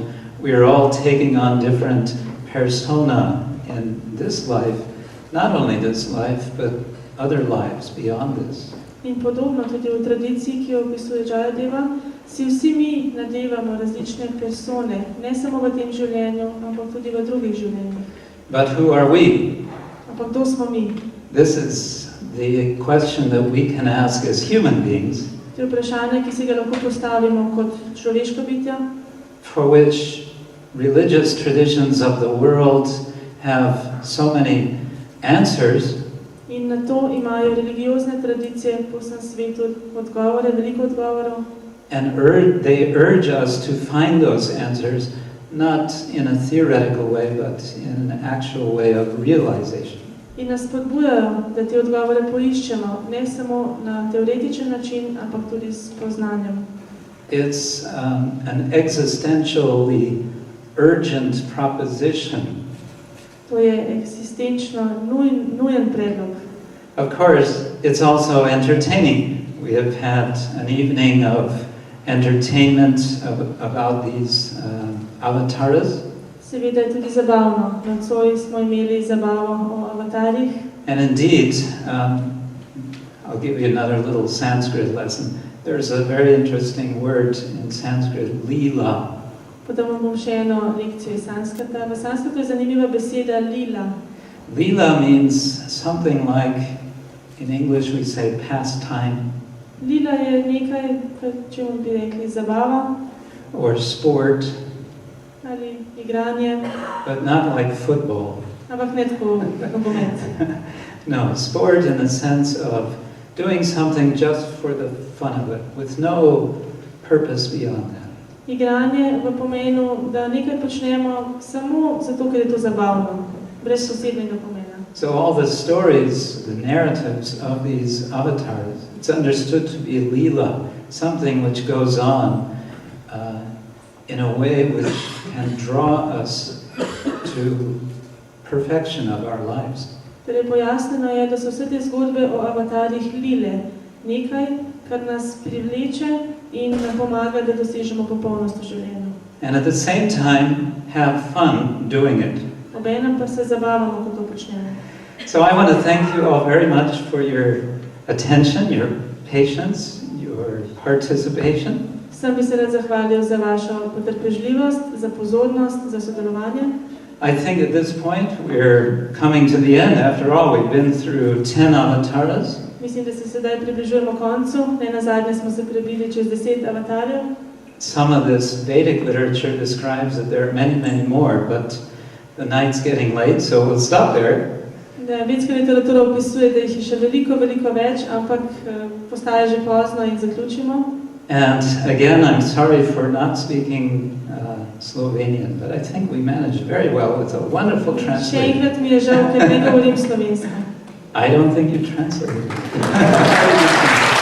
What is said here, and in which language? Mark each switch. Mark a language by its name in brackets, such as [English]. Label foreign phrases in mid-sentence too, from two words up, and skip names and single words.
[English] We are all taking on different persona in this life, not only this life, but other lives beyond this. [Slovenian] In podobno tudi v tradiciji, ki jo opisuje Jayadeva, si vsi mi nadevamo različne persone, ne samo v tem življenju, ampak tudi v drugih življenjih. [English] But who are we? [Slovenian] Ampak to smo mi. [English] This is the question that we can ask as human beings. [Slovenian] To je vprašanje, ki si ga lahko postavimo kot človeška bitja, [English] for which religious traditions of the world have so many answers. [Slovenian] In na to imajo religiozne tradicije po vsem svetu odgovore, veliko odgovorov. [English] And they urge us to find those answers not in a theoretical way, but in an actual way of realization. [Slovenian] In nas spodbujajo, da te odgovore poiščemo, ne samo na teoretičen način, ampak tudi s poznanjem. [English] It's an existentially urgent proposition. [Slovenian] To je eksistenčno nujen predlog. [English] Of course, it's also entertaining. We have had an evening of entertainment about these avataras. [Slovenian] Seveda je tudi zabavno. Nocoj smo imeli zabavo o avatarjih. [English] And indeed, I'll give you another little Sanskrit lesson. There's a very interesting word in Sanskrit, lila. [Slovenian] Potem bom še eno lekcijo iz Sanskrita. V Sanskritu je zanimiva beseda lila. [English] Lila means something like, in English we say pastime. [Slovenian] Lila je nekaj, čemu bi rekli zabava. [English] Or sport. [Slovenian] Ali igranje. [English] But not like football. [Slovenian] Ampak ne tako nogomet. [English] No, sport in the sense of doing something just for the fun of it, with no purpose beyond that. [Slovenian] Igranje v pomenu, da nekaj počnemo samo zato, ker je to zabavno, brez posebnega pomena. [English] So all the stories, the narratives of these avatars, it's understood to be lila, something which goes on in a way which can draw us to perfection of our lives. [Slovenian] Torej pojasneno je, da so vse te zgodbe o avatarjih lile, nekaj, kar nas privleče in nam pomaga, da dosežemo popolnost v življenju. [English] And at the same time, have fun doing it. [Slovenian] Obenem pa se zabavamo, ko to počnemo. [English] So I want to thank you all very much for your attention, your patience, your participation. [Slovenian] Sem bi se rad zahvalil za vašo potrpežljivost, za pozornost, za sodelovanje. [English] I think at this point we're coming to the end. After all, we've been through 10 avataras. [Slovenian] Mislim, da se sedaj približujemo koncu. Ne nazadnje smo se prebili čez 10 avatarjev. [English] Some of this Vedic literature describes that there are many, many more, but the night's getting late, so we'll stop there. [Slovenian] Vedska literatura opisuje, da jih je še veliko, veliko več, ampak postaja že pozno in zaključimo. [English] And again, I'm sorry for not speaking Slovenian, but I think we managed very well with a wonderful translation. [Slovenian] Še enkrat mi je žal, ker ne govorim slovensko. [English] I don't think you translated it.